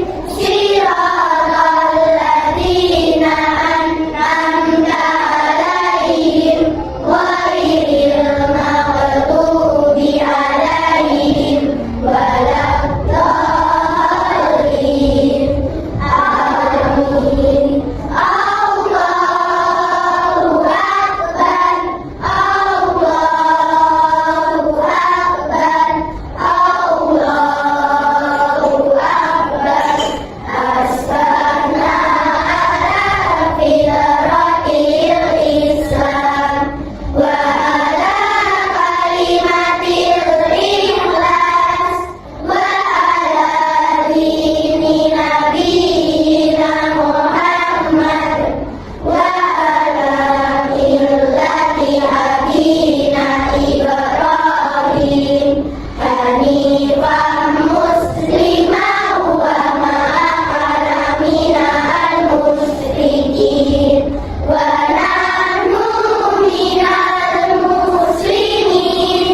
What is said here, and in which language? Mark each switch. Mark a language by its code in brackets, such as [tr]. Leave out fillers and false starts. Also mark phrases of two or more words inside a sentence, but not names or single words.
[ar] صراط الذين أنعمت عليهم غير المغضوب عليهم ولا الضالين. آمين. الله أكبر. الله أكبر. الله أكبر. أصبحنا على فطرة الإسلام وعلى كلمة الإخلاص وعلى دين نبينا محمد وعلى ملة أبينا إبراهيم حنيفا مسلما وما كان من المشركين ونحن من المسلمين.